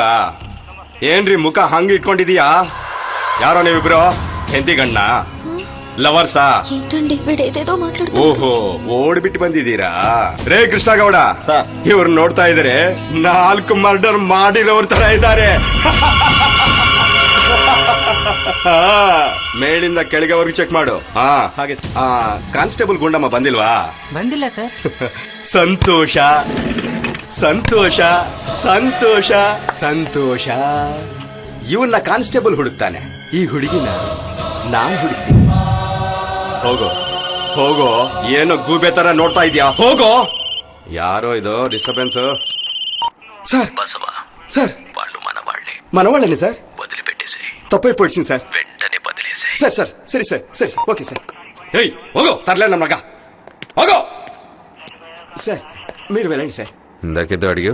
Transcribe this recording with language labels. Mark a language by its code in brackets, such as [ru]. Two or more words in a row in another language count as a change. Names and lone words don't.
[kn] ಏನ್ರಿ ಮುಖ ಹಂಗ್ ಇಟ್ಕೊಂಡಿದೀಯಾ? ಯಾರೋ ನೀವಿಬ್ರು ಹೆಂಡತಿ ಗಂಡ ಲವರ್ಸಾ? [te] ఏంటండి వీడేదేదో మాట్లాడుతూ [kn] ಓಹೋ ಓಡ್ಬಿಟ್ಟು ಬಂದಿದ್ದೀರಾ? ರೇ ಕೃಷ್ಣಗೌಡ ಇವ್ರು ನೋಡ್ತಾ ಇದಾರೆ 4 ಮರ್ಡರ್ ಮಾಡಿರೋರ್ ತರ ಇದ್ದಾರೆ. ಮೇಲಿಂದ ಕೆಳಗೆವರೆಗೂ ಚೆಕ್ ಮಾಡು. ಹಾಗೆ ಕಾನ್ಸ್ಟೇಬಲ್ ಗುಂಡಮ್ಮ ಬಂದಿಲ್ವಾ? ಬಂದಿಲ್ಲ ಸರ್. ಸಂತೋಷ ಸಂತೋಷ ಸಂತೋಷ ಸಂತೋಷ. ಇವನ್ನ ಕಾನ್ಸ್ಟೇಬಲ್ ಹುಡುಕ್ತಾನೆ, ಈ ಹುಡುಗಿನ ನಾನ್ ಹುಡುಕ್ತೀನಿ. ಹೋಗೋ ಹೋಗೋ, ಏನೋ ಗೂಬೆ ತರ ನೋಡ್ತಾ ಇದೀಯಾ? ಹೋಗೋ. ಯಾರೋ ಇದು ಡಿಸ್ಟರ್ಬೆನ್ಸ್? [te] సార్ బసవా సార్ వాళ్ళు మనవాళ్లే. మనవాళ్ళని సార్ వదిలిపెట్టేసి తప్పైపోయింది సార్. వెంటనే బదిలేసే. సార్ సార్ సరే సార్ సరే సార్ ఓకే సార్. ఏయ్ ಹೋಗೋ తర్లే నమ్మక ಹೋಗೋ. సార్ మీరు వెళ్ళండి సార్. ఇందాకేదో అడిగా.